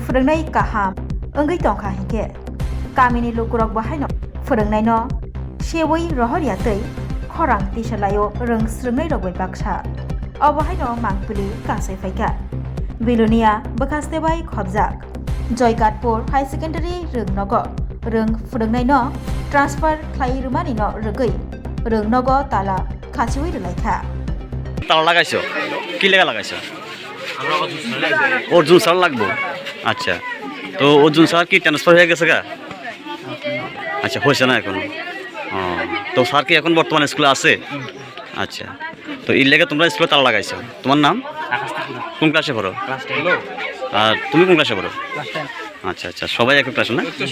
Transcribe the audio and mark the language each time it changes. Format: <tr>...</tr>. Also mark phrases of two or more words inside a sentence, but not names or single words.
<trp>frungnai kaham ongoi tongkha hingke kamini lukurok bahai no frungnai no sewoi rohorya tei khorang tisalayo rung srungnai rogoi baksa obahai no mangpuli kasai phaika bilunia bokhaste bai khobjak joykatpur</trp> <en>high secondary</en> <trp>rungnogo rung frungnai no transfer khlai rumani no rugoi rungnogo tala khasiwoi relaikha</trp> <bn>তালা লাগাইছো কি লেগা লাগাইছো অর্জুন স্যার লাগবো আচ্ছা তো অর্জুন স্যার কি ট্রান্সফার হয়ে গেছে গা আচ্ছা হয়েছে না এখনো তো স্যার কি এখন বর্তমানে স্কুলে আছে আচ্ছা তো এর লেগে তোমরা স্কুলে তালা লাগাইছো তোমার নাম কোন ক্লাসে পড়ো আর তুমি কোন ক্লাসে পড়ো আচ্ছা আচ্ছা সবাই এক ক্লাসে না</bn>